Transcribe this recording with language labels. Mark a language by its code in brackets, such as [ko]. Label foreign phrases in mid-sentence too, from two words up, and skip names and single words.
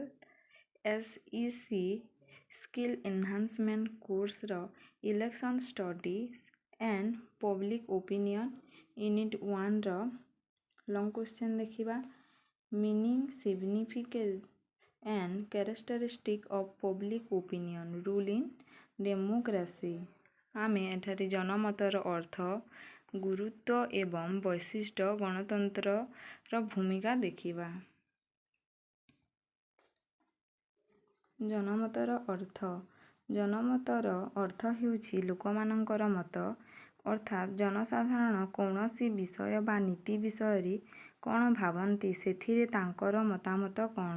[en] SEC Skill Enhancement course ର Election Studies and Public Opinion Unit 1 ର long question ଦେଖିବା. Meaning, significance and characteristic of public opinion rule in democracy. [or] ଆମେ ଏଠାରେ ଜନମତର ଅର୍ଥ, ଗୁରୁତ୍ୱ ଏବଂ ବୈଶିଷ୍ଟ୍ୟ ଗଣତନ୍ତ୍ରର ଭୂମିକା ଦେଖିବା। ଜନମତର ଅର୍ଥ। ଜନମତର ଅର୍ଥ ହେଉଛି ଲୋକମାନଙ୍କର ମତ, ଅର୍ଥାତ୍ ଜନସାଧାରଣ କୌଣସି ବିଷୟ ବା ନୀତି ବିଷୟରେ କ'ଣ ଭାବନ୍ତି ସେଥିରେ ତାଙ୍କର ମତାମତ କ'ଣ।